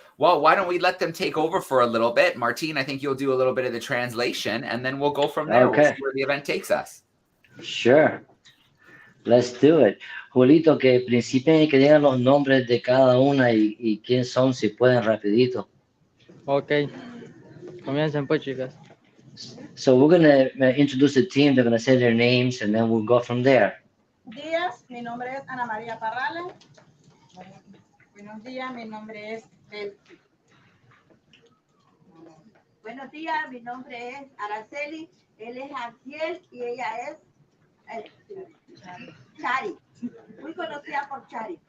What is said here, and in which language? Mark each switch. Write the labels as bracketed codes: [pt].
[en] Well, why don't we let them take over for a little bit? Martine, I think you'll do a little bit of the translation, and then we'll go from there. Okay. We'll see where the event takes us. Sure. Let's do it. [es] Julito, que principien y que digan los nombres de cada una y quién son, si pueden, rapidito. Ok. Comiencen pues, chicas. [en] So we're going to introduce the team. They're going to say their names, and then we'll go from there. [es] Días, mi nombre es Ana María Parrales. Buenos días, mi nombre es Belki. Buenos días, mi nombre es Araceli, él es Anciel y ella es Chari, muy conocida por Chari.